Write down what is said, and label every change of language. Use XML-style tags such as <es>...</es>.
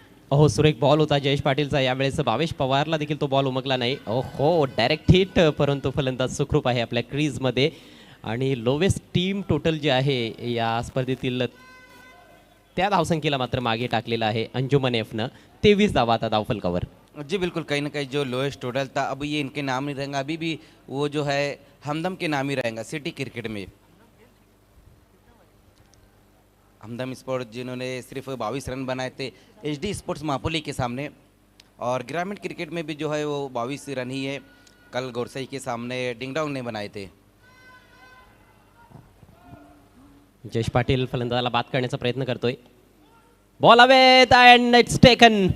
<mr>अहो, सुरेख बॉल होता जयेश पाटीलचा. यावेळेस भावेश पवारला देखील तो बॉल उमगला नाही. हो, डायरेक्ट हिट, परंतु फलंदाज सुखरूप आहे आपल्या क्रीजमध्ये. आणि लोवेस्ट टीम टोटल जे आहे या स्पर्धेतील त्या धावसंख्येला मात्र मागे टाकलेला आहे अंजुमन एफनं. 23 धावा आता धावफलकावर.</mr> <hi>जी बिल्कुल, कहीं ना कहीं जो लोएस्ट टोटल था अब ये इनके नाम नहीं रहेगा, अभी भी वो जो है हमदम के नाम ही रहेगा सिटी क्रिकेट में. हमदम स्पोर्ट जिन्होंने सिर्फ 22 रन बनाए थे HD स्पोर्ट्स मापोली के सामने, और ग्रामीण क्रिकेट में भी जो है वो 22 रन ही है. कल गोरसई के सामने डिंगडोंग ने बनाए थे.</hi> <mr>जयेश पाटील फलंदाजाला बाद करण्याचा प्रयत्न करतोय. Ball</mr> <en>Away and it's taken.</en>